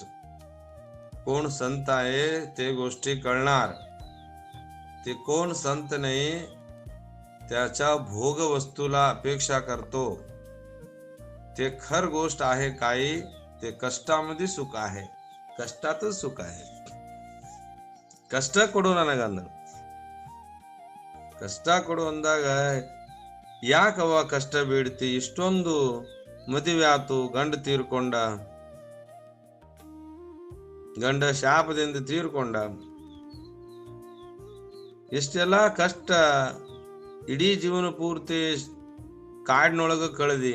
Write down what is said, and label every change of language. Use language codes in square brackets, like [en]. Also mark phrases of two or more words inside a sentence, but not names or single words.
[mr] कोण संत आहे ते गोष्टी कळणार. ते कोण संत नाही त्याच्या भोग वस्तूला अपेक्षा करतो. ते खर गोष्ट आहे काही. ते कष्टामध्ये सुख आहे. कष्टातच सुख आहे. [kn] ಕಷ್ಟ ಕೊಡು ನನಗಂದ. ಕಷ್ಟ ಕೊಡು ಅಂದಾಗ ಯಾಕವ ಕಷ್ಟ ಬೀಳ್ತಿ? ಇಷ್ಟೊಂದು ಮದುವೆ ಆತು, ಗಂಡ ತೀರ್ಕೊಂಡ, ಗಂಡ ಶಾಪದಿಂದ ತೀರ್ಕೊಂಡ, ಇಷ್ಟೆಲ್ಲ ಕಷ್ಟ ಇಡೀ ಜೀವನ ಪೂರ್ತಿ ಕಾಡಿನೊಳಗ ಕಳೆದಿ.